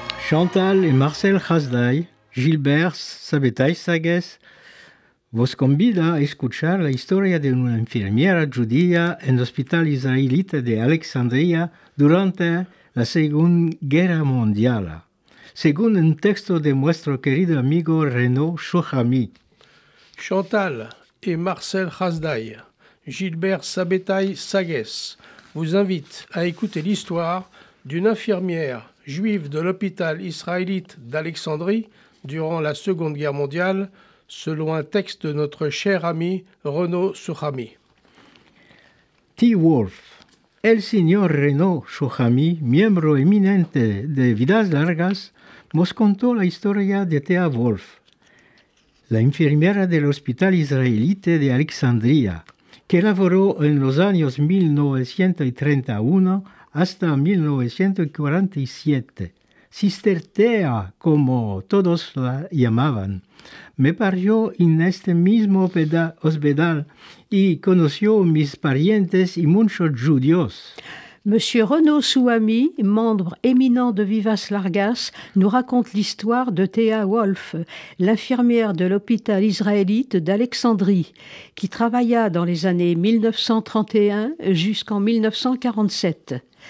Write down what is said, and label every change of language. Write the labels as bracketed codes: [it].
[lad] Chantal et Marcel Hasdai, Gilbert Sabetay-Sagues, vos convida a escuchar la historia de una enfermera judía en el hospital israelita de Alejandría durante la Segunda Guerra Mundial, según un texto de nuestro querido amigo Renaud Chouhami. [fr] Chantal et Marcel Hasdai Gilbert Sabetaille-Sagues, vous invite à écouter l'histoire d'une infirmière juive de l'hôpital israélite d'Alexandrie durant la Seconde Guerre mondiale, selon un texte de notre cher ami Renaud Souhami. T. Wolfe. [lad] El señor Renaud Souhami, miembro eminente de Vidas Largas, nos contó la historia de Thea Wolfe, la enfermera del Hospital Israelite de Alexandria, que laboró en los años 1931 hasta 1947. Sister Thea, como todos la llamaban, me parió en este mismo hospital y conoció mis parientes y muchos judíos. [fr] Monsieur Renaud Souhami, membre éminent de Vivas Largas, nous raconte l'histoire de Thea Wolfe, l'infirmière de l'hôpital israélite d'Alexandrie, qui travailla dans les années 1931 jusqu'en 1947.